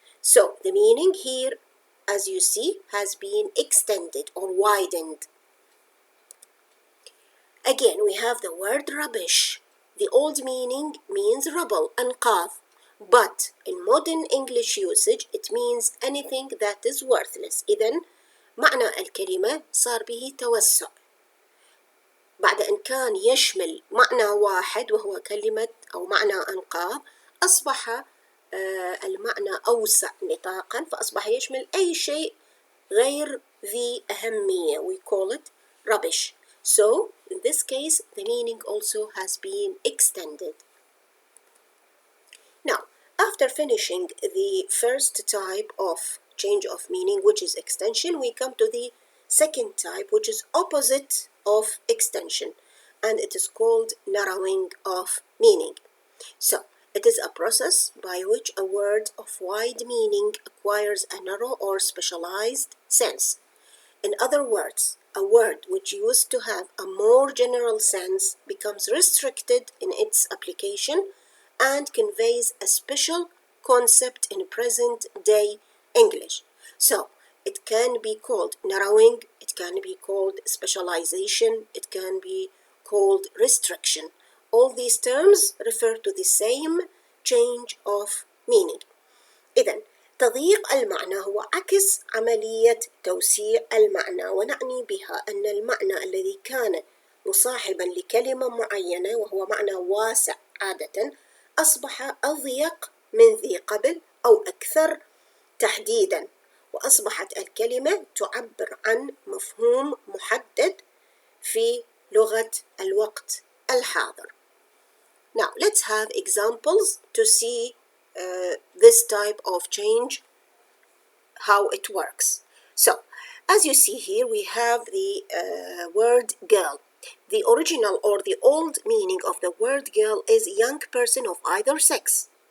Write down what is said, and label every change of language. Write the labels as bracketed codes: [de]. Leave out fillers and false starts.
[en] So the meaning here, as you see, has been extended or widened. Again, we have the word rubbish. The old meaning means rubble, أنقاض, but in modern English usage it means anything that is worthless. [ar] إذن معنى الكلمة صار به توسع. بعد أن كان يشمل معنى واحد وهو كلمة أو معنى أنقاض، أصبح المعنى أوسع نطاقا، فأصبح يشمل أي شيء غير ذي أهمية. [en] We call it rubbish. So, in this case, the meaning also has been extended. Now, after finishing the first type of change of meaning, which is extension, we come to the second type, which is opposite of extension, and it is called narrowing of meaning. So, it is a process by which a word of wide meaning acquires a narrow or specialized sense. In other words, a word which used to have a more general sense becomes restricted in its application and conveys a special concept in present-day English. So, it can be called narrowing, it can be called specialization, it can be called restriction. All these terms refer to the same change of meaning. [ar] إذن تضييق المعنى هو عكس عملية توسيع المعنى، ونعني بها أن المعنى الذي كان مصاحبا لكلمة معينة وهو معنى واسع عادة أصبح أضيق من ذي قبل أو أكثر تحديدا، وأصبحت الكلمة تعبر عن مفهوم محدد في لغة الوقت الحاضر. [en] Now let's have examples to see this type of change, how it works. So, as you see here, we have the word girl. The original or the old meaning of the word girl is young person of either sex.